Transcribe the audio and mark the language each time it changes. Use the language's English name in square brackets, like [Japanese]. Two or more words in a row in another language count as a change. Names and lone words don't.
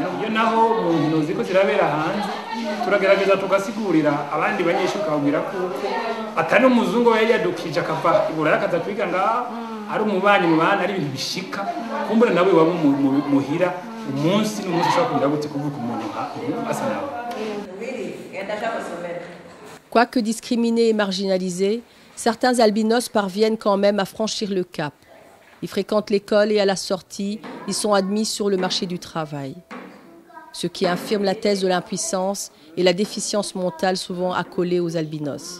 [Rundi] Iyo naho mu nkino ziko zirabera hanze turagerageza tugasigurira abandi banyeshuri kabwira ko atari umuzungu yari yadukije akava ibura akaza kwiga ngaho ari umubanyi mu bana ari ibintu bishika kumbura nawe waba muhira umunsi n'umunsi ushobora kugira gute kuvuga umuntu asa nawe. [French] Quoique discriminés et marginalisés, certains albinos parviennent quand même à franchir le cap. Ils fréquentent l'école et à la sortie, ils sont admis sur le marché du travail. Ce qui infirme la thèse de l'impuissance et la déficience mentale souvent accolée aux albinos.